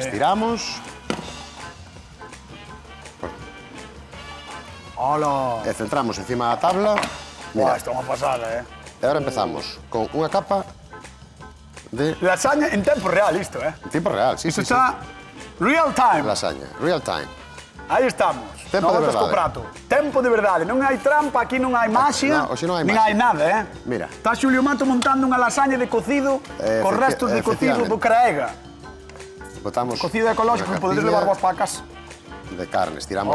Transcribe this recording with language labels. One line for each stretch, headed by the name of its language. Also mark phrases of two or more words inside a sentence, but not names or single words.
Galician: estiramos, Hola. e centramos encima da tabla. Buah, Mira, isto é unha pasada, eh? e agora empezamos con unha capa de Lasaña en tempo real isto, eh? tipo real, sí, Isto sí, sí. está
English: real time.
Galician: Lasaña,
English: real time.
Galician: Aí estamos. Tempo No de voltas co verdade. prato. Tempo de verdade. Non hai trampa, aquí non hai maxia. No, hoxe non hai nin hai maxia. nada, eh? Mira. Está Xulio Mato montando unha lasaña de cocido con restos de cocido do Craega. Botamos Cocido ecológico que unha podedes capiña levar vos para casa. de carne, estiramos